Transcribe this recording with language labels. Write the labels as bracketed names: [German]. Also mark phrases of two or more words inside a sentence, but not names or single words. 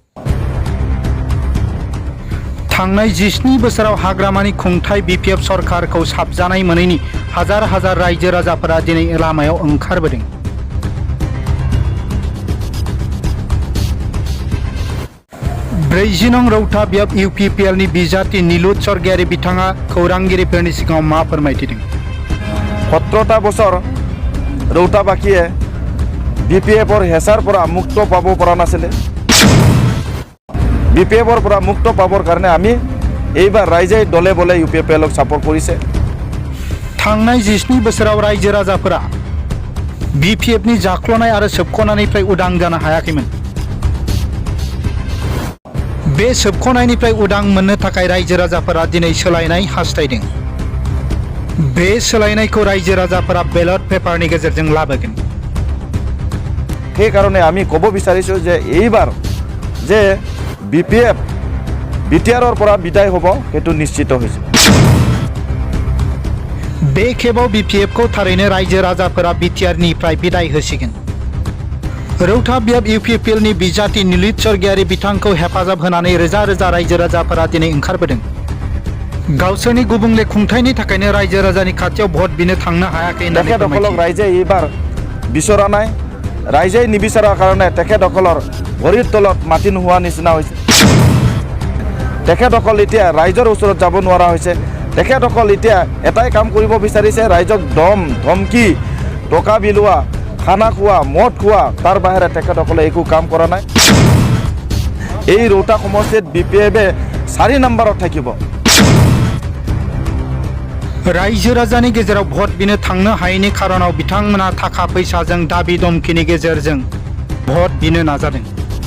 [Bodo] थांनाय 17 बोसोराव हाग्रामानि खुंथाय बिपिएफ सरकारखौ साबजानाय मोनैनि हाजार हाजार रायजो राजाफोरा दिनै लामायाव ओंखारबोदों। 40 नं रौता बियाब इउपिपिएलनि बिजाथि नीलुत स्वर्गियारी बिथाङा खौरांगिरिफोरनि सिगाङाव मा फोरमायथिदों? [Assamese] 17টা বছৰ ৰৌতাবাসীয়ে বিপিএফৰ হেঁচাৰ পৰা মুক্ত পাব পৰা নাছিলে। বিপিএফৰ পৰা মুক্ত পাবৰ কাৰণে আমি এইবাৰ ৰাইজে দলে বলে ইউপিপিএলক সাপোর্ট কৰিছে। [Bodo] थांनाय 17 बोसोराव रायजो राजाफोरा बिपिएफनि जाख्ल'नाय आरो सोबख'नायनिफ्राय उदां जानो हायाखैमोन। बे सोबख'नायनिफ्राय उदां मोननो थाखाय रायजो राजाफोरा दिनै सोलायनाय हास्थायदों। बे सोलायनायखौ रायजो राजाफोरा बेलट पेपारनि गेजेरजों लाबोगोन। [Assamese] সেইকাৰণে আমি ক'ব বিচাৰিছোঁ যে এইবাৰ যে বিপিএফ বিটিআৰৰ পৰা বিদায় হ'ব সেইটো নিশ্চিত হৈছে। [Bodo] बे खेबाव बिपिएफखौ थारैनो रायजो राजाफोरा बिटिआरनिफ्राय बिदाय होसिगोन। रौता बियाब इउपिपिएलनि बिजाथि नीलुत स्वर्गियारी बिथांखौ हेफाजाब होनानै रोजा रोजा रायजो राजाफोरा दिनै ओंखारबोदों। गावसोरनि गुबुंले खुंथायनि थाखायनो रायजो राजानि खाथियाव भट बिनो थांनो हायाखै होननानै [Assamese] তেখেতসকলক ৰাইজে এইবাৰ বিচৰা নাই। ৰাইজে নিবিচৰাৰ কাৰণে তেখেতসকলৰ ভৰিৰ তলত মাটি নোহোৱা নিচিনা হৈছে। তেখেতসকল এতিয়া ৰাইজৰ ওচৰত যাব নোৱাৰা হৈছে। তেখেতসকল এতিয়া এটাই কাম কৰিব বিচাৰিছে, ৰাইজক দম ধমকি টকা বিলোৱা খানা খোৱা মদ খোৱা, তাৰ বাহিৰে তেখেতসকলে একো কাম কৰা নাই। এই ৰৌতা সমষ্টিত বিপিএফে 4 নম্বৰত থাকিব। [Bodo] रायजो राजानि गेजेराव भट बिनो थांनो हायैनि खारनाव बिथांमोना थाखा फैसाजों दाबि दमखिनि गेजेरजों भट बिनो नाजादों।